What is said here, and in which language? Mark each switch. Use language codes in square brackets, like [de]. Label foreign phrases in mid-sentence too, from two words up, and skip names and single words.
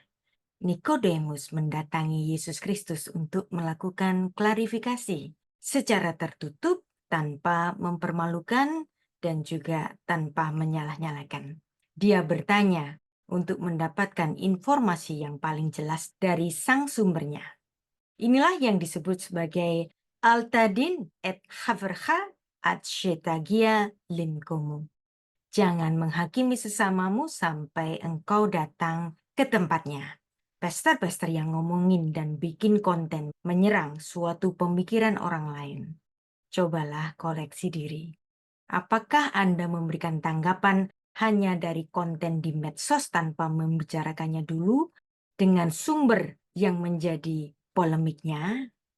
[id] Nikodemus mendatangi Yesus Kristus untuk melakukan klarifikasi secara tertutup, tanpa mempermalukan, dan juga tanpa menyalah-nyalakan. Dia bertanya untuk mendapatkan informasi yang paling jelas dari sang sumbernya. Inilah yang disebut sebagai [he] אל תדין את חברך עד שתגיע למקומו. [id] Jangan menghakimi sesamamu sampai engkau datang ke tempatnya. Pester-pester yang ngomongin dan bikin konten menyerang suatu pemikiran orang lain. Cobalah koreksi diri. Apakah Anda memberikan tanggapan hanya dari konten di medsos tanpa membicarakannya dulu dengan sumber yang menjadi polemiknya?